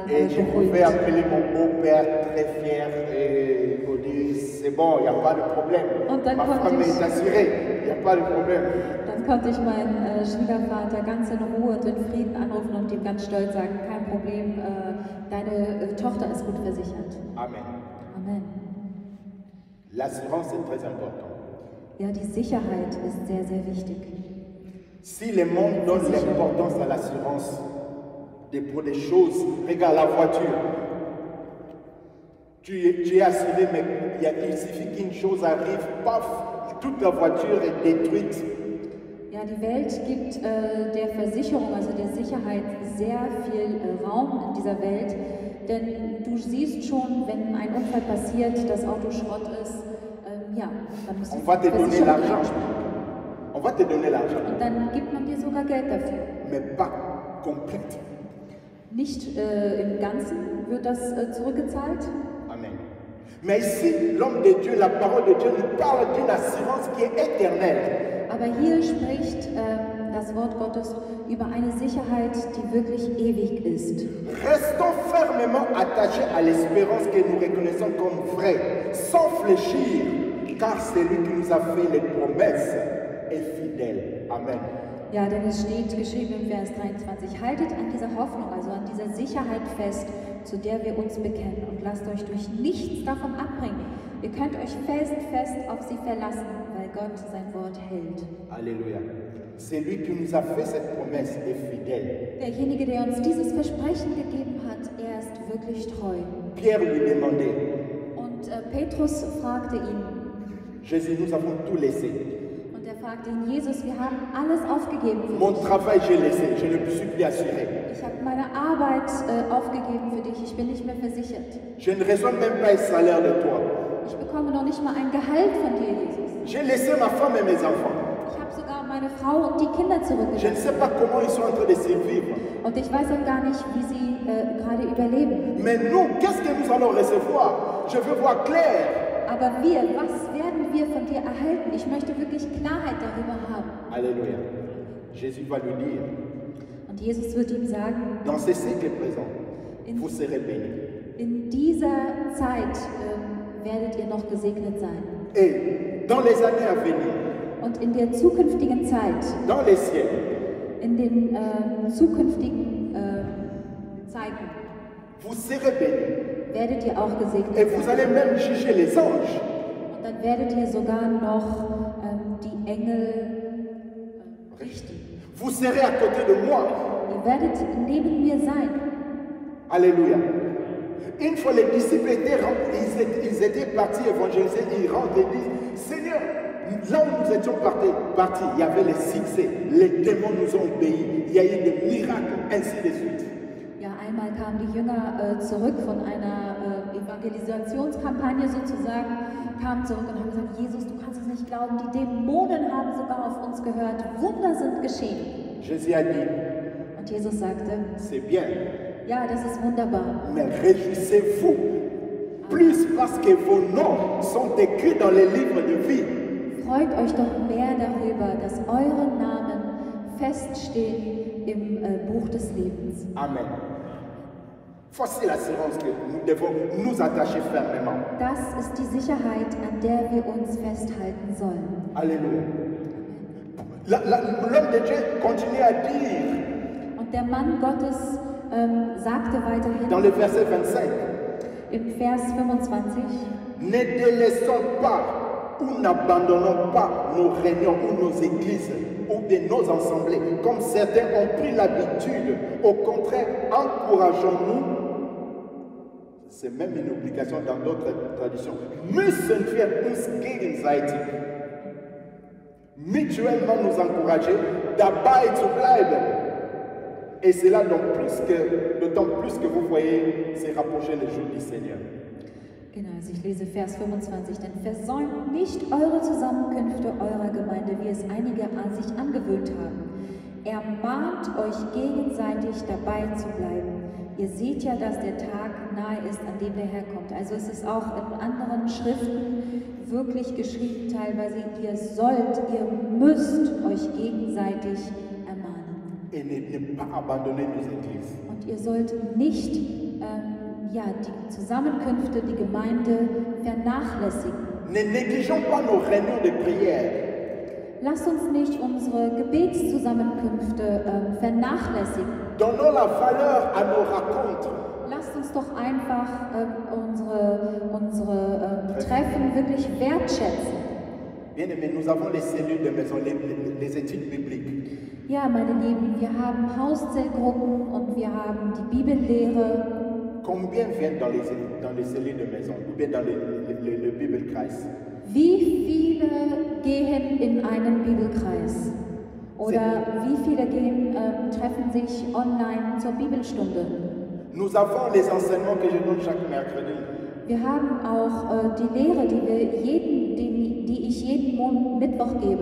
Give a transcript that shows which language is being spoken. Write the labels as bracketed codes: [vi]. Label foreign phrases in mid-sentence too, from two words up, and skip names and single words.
[fr] Et je pouvais [de] beruhigt. [fr] appeler mon beau-père très fier et vous dire, c'est bon, il n'y a pas de problème. [de] Und dann [fr] Ma [de] konnte [fr] femme [de] ich- [fr] est assurée, il n'y a pas de problème. [de] Dann konnte ich meinen Schwiegervater ganz in Ruhe und in Frieden anrufen und ihm ganz stolz sagen, kein Problem, deine Tochter ist gut versichert. Amen. Amen. [fr] L'assurance est très importante. [de] Ja, die Sicherheit ist sehr, sehr wichtig. [fr] Si le monde donne l'importance à l'assurance pour des choses, regarde la voiture. Tu es assuré, mais il suffit qu'une chose arrive, paf, toute la voiture est détruite. [de] Ja, die Welt gibt der Versicherung, also der Sicherheit, sehr viel Raum in dieser Welt. Denn du siehst schon, wenn ein Unfall passiert, das Auto Schrott ist, ja, dann muss [fr] On [de] die [fr] va te donner [de] Versicherung [fr] l'argent. [de] einspringen. [fr] On va te donner l'argent, [de] Und dann gibt man dir sogar Geld dafür. [fr] mais pas complète. [de] Nicht im Ganzen wird das zurückgezahlt. Amen. [fr] Mais ici, l'homme de Dieu, la parole de Dieu nous parle d'une assurance qui est éternelle. [de] Aber hier spricht das Wort Gottes über eine Sicherheit, die wirklich ewig ist. [fr] Restons fermement attachés à l'espérance que nous reconnaissons comme vraie, sans fléchir, car celui qui nous a fait les promesses est fidèle. Amen. [de] Ja, denn es steht geschrieben im Vers 23, haltet an dieser Hoffnung, also an dieser Sicherheit fest, zu der wir uns bekennen und lasst euch durch nichts davon abbringen. Ihr könnt euch fest auf sie verlassen, weil Gott sein Wort hält. [fr] Alléluia. Celui qui nous a fait cette promesse est fidèle. [de] Derjenige, der uns dieses Versprechen gegeben hat, er ist wirklich treu. [fr] Pierre lui demandait, [de] Und Petrus fragte ihn, [fr] Jésus, nous avons tout laissé. [de] und er fragte ihn, Jesus, wir haben alles aufgegeben für [fr] Mon [de] dich. [fr] travail, j'ai laissé, je ne me suis plus assuré. [de] Ich habe meine Arbeit aufgegeben für dich, ich bin nicht mehr versichert. [fr] Je ne reçois même pas un salaire de toi. [de] Ich bekomme noch nicht mal ein Gehalt von dir, Jesus. [fr] J'ai laissé ma femme et mes enfants. [de] Ich habe sogar meine Frau und die Kinder [fr] Je ne [de] zurückgelassen. [fr] sais pas comment ils sont en train de survivre. [de] Und ich weiß auch gar nicht, wie sie gerade überleben. [fr] Mais nous, qu'est-ce que nous allons recevoir? Je veux voir clair. [de] Aber was werden wir von dir erhalten? Ich möchte wirklich Klarheit darüber haben. [fr] Alléluia. Jésus va lui dire, [de] Und Jesus wird ihm sagen, [fr] dans ce siècle présent, vous serez bénis. [de] in dieser Zeit werdet ihr noch gesegnet sein. [fr] Et dans les années à venir, [de] Und in der zukünftigen Zeit, [fr] dans les ciels, [de] in den zukünftigen Zeiten, [fr] vous serez bénis. [de] werdet ihr auch gesegnet [fr] Et vous [de] sein. [fr] allez même juger les anges. [de] Und dann werdet ihr sogar noch die Engel richten. [fr] Vous serez à côté de moi. [de] Ihr werdet neben mir sein. [fr] Alléluia. Une fois les disciples ils étaient partis évangéliser, ils rentrent et disent, Seigneur, là où nous étions partis, il y avait les succès, les démons nous ont obéi, il y a eu des miracles, ainsi de suite. [de] Ja, einmal kamen die Jünger zurück von einer Evangelisationskampagne sozusagen, kamen zurück und haben gesagt, Jesus, du kannst es nicht glauben, die Dämonen haben sogar auf uns gehört, Wunder sind geschehen. [fr] Jésus a dit, [de] Und Jesus sagte, [fr] c'est bien, [de] ja, das ist wunderbar, [fr] mais réjouissez-vous, plus parce que vos noms sont écrits dans les livres de vie. [de] freut euch doch mehr darüber, dass eure Namen feststehen im Buch des Lebens. [fr] Amen. Voici l'assurance que nous devons nous attacher fermement. [de] Das ist die Sicherheit, an der wir uns festhalten sollen. [fr] Alléluia. L'homme de Dieu continue à dire [de] Und der Mann Gottes sagte weiterhin [fr] dans le verset 25, [de] im Vers 25, [fr] ne délaissons pas ou n'abandonnons pas nos réunions ou nos églises ou de nos assemblées, comme certains ont pris l'habitude. Au contraire, encourageons-nous. C'est même une obligation dans d'autres traditions. [de] Müssen wir uns gegenseitig [fr] mutuellement nous encourager, [de] dabei zu bleiben. [fr] Et cela d'autant plus que vous voyez se rapprocher le jour du Seigneur. [de] genau, also ich lese Vers 25, denn versäumt nicht eure Zusammenkünfte eurer Gemeinde, wie es einige an sich angewöhnt haben. Ermahnt euch gegenseitig dabei zu bleiben. Ihr seht ja, dass der Tag nahe ist, an dem der Herr kommt. Also es ist auch in anderen Schriften wirklich geschrieben teilweise, ihr sollt, ihr müsst euch gegenseitig ermahnen. [fr] Et ne pas abandonner nos églises. [de] Und ihr sollt nicht die Zusammenkünfte, die Gemeinde vernachlässigen. [fr] Ne négligeons pas nos réunions de prière. [de] Lasst uns nicht unsere Gebetszusammenkünfte vernachlässigen. [fr] Donnons la valeur à nos rencontres. [de] Lasst uns doch einfach unsere Treffen wirklich wertschätzen. [fr] Bien aimé, nous avons les cellules de maison, les études bibliques. [de] Ja, meine Lieben, wir haben Hauszellgruppen und wir haben die Bibellehre. [fr] Combien viennent dans les cellules de maison ou bien dans le Bibelkreis? [de] Wie viele gehen in einen Bibelkreis? Oder wie viele treffen sich online zur Bibelstunde? [fr] Nous avons les enseignements que je donne chaque mercredi. [de] Wir haben auch die Lehre, die ich jeden Mittwoch gebe.